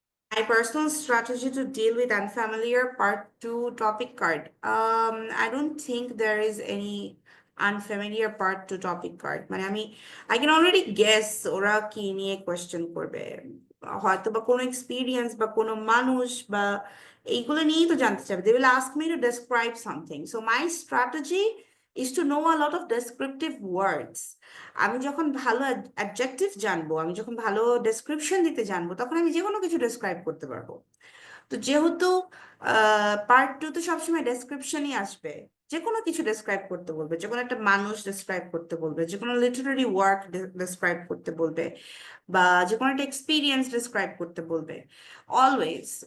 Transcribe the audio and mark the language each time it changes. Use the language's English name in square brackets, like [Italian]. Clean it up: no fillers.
[English] My personal strategy to deal with unfamiliar part 2 topic card. I don't think there is any unfamiliar part 2 topic card. [Bangla] মানে [English] I can already guess [Bangla] ওরা কি নিয়ে question করবে, হয়তো বা কোনো experience বা কোনো মানুষ বা এইগুলো নিয়েই তো জানতে চাবে। [English] They will ask me to describe something. So my strategy is to know a lot of descriptive words. [Bangla] আমি যখন ভালো অ্যাডজেক্টিভ জানবো, আমি যখন ভালো ডেসক্রিপশন দিতে জানবো, তখন আমি যে কোনো কিছু ডেসক্রাইব করতে পারবো। তো যেহেতু পার্ট 2 তো সবসময় ডেসক্রিপশনই আসবে, যে কোনো কিছু ডেসক্রাইব করতে বলবে, যে কোনো একটা মানুষ ডেসক্রাইব করতে বলবে, যে কোনো লিটারারি ওয়ার্ক ডেসক্রাইব করতে বলবে, বা যে কোনো একটা এক্সপিরিয়েন্স ডেসক্রাইব করতে বলবে অলওয়েজ।